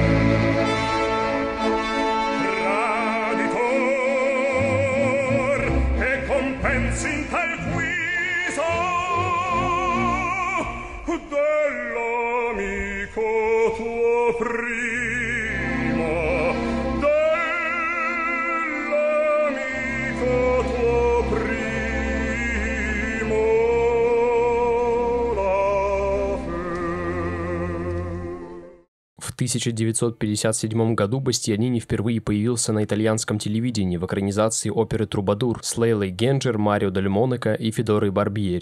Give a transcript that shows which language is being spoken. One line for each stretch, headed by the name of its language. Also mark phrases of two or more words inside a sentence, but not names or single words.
Italian: Traditor che compensi in tal guisa dell'amico tuo primo.
Russian: В 1957 году Бастианини впервые появился на итальянском телевидении в экранизации оперы «Трубадур» с Лейлой Генджер, Марио Дель Монако и Федорой Барбьери.